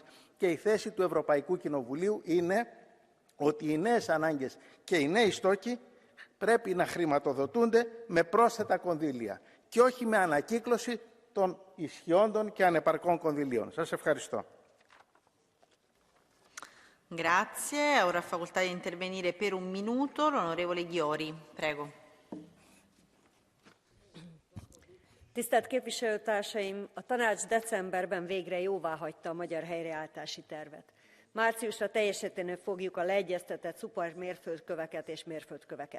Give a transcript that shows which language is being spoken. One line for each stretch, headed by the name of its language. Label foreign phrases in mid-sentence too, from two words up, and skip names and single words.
Greek: Και η θέση του Ευρωπαϊκού Κοινοβουλίου είναι ότι οι νέες ανάγκες και οι νέοι στόχοι πρέπει να χρηματοδοτούνται με πρόσθετα κονδύλια και όχι με ανακύκλωση των ισχυόντων και ανεπαρκών κονδυλίων. Σας ευχαριστώ.
Italian: Grazie. Ora ha facoltà di intervenire per 1 minuto l'onorevole Ghiori. Prego.
Hungarian: Tisztelt képviselőtársaim! A tanács decemberben végre jóváhagyta a magyar helyreállítási tervet. Márciusra teljesíteni fogjuk a leegyeztetett szupermérföldköveket és mérföldköveket.